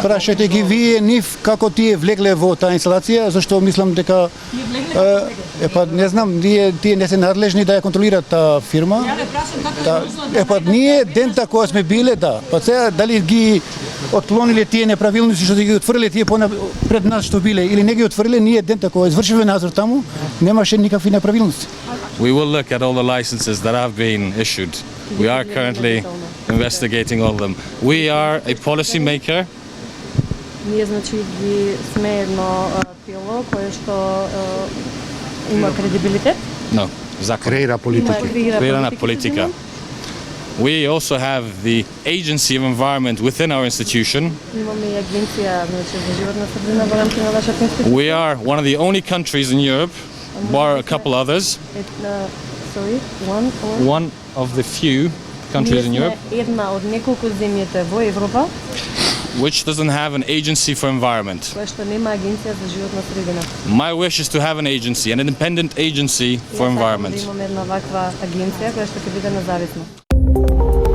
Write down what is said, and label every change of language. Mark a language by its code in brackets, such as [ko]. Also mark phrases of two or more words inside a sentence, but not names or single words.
[mk] Прашајте ги вие нив како тие влегле во таа инсталација, зашто мислам дека не знам, тие не се надлежни да ја контролираат таа фирма. Ја ве прашам како е ние дента кога сме биле, па сега дали ги отклониле тие неправилности што ги отвриле тие пред нас што биле или не ги отвриле, ние дента кога извршивме надзор таму, немаше никакви неправилности. [en] We will look at all the licenses that have been issued. We are currently investigating all of them. We are a policy maker. [mk] Ние значи ги сме едно тело кое што има кредибилитет. [en] No, exactly. [mk] Креира политики. Креира политики. [en] We also have the Agency of Environment within our institution. [mk] Имаме и агенција значи за животна средина во рамките на нашата институција. [en] We are one of the only countries in Europe, bar a couple others. One of the few countries in Europe. [mk] Една од неколку земјите во Европа [en] which doesn't have an agency for environment. [mk] која што нема агенција за животна средина. [en] My wish is to have an agency, an independent agency for environment. [mk] Имаме една ваква агенција која што ќе биде независна.